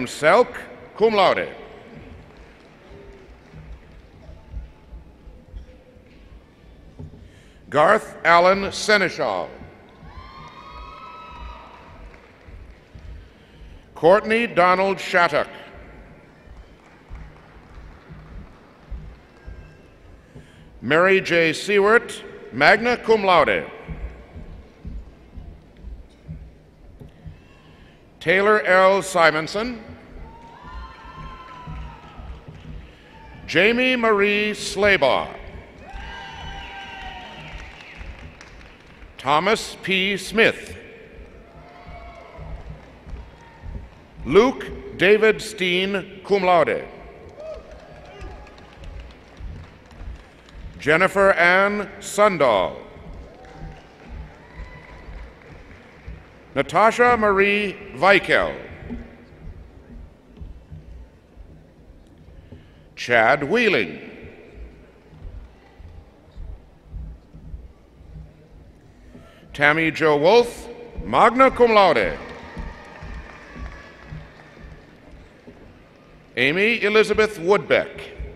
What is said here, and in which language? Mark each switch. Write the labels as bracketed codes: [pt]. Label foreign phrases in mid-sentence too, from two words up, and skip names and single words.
[en] Selk, [la] cum laude. [en] Garth Allen Seneschal. Courtney Donald Shattuck. Mary J. Seward, [la] magna cum laude. [en] Taylor L. Simonson. Jamie Marie Slaybaugh. Thomas P. Smith. Luke David Steen, [la] cum laude. [en] Jennifer Ann Sundahl. Natasha Marie Weikel. Chad Wheeling. Tammy Jo Wolf, [la] magna cum laude. [en] Amy Elizabeth Woodbeck.